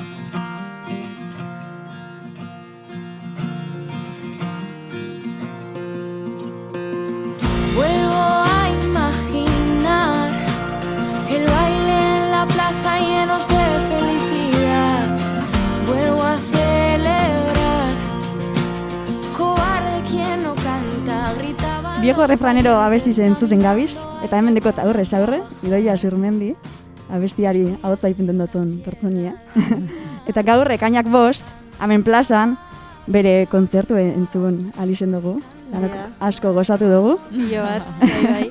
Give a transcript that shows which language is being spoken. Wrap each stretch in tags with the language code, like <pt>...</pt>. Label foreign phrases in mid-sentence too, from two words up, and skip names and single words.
<es>Vuelvo a imaginar el baile en la plaza llenos de felicidad. Vuelvo a celebrar, cobarde quien no canta, gritaba.</es> <eu>Viejo refranero abesti entzuten gabiz, eta hemen dekot aurrez aurre, Idoia Zurmendi, abestiari ahotsa ipinten dutzen pertsonia. Eta gaur ekainak 5, hemen plazan, bere kontzertu entzun alizen dugu. Asko gozatu dugu. Pilo bat, bai.</eu>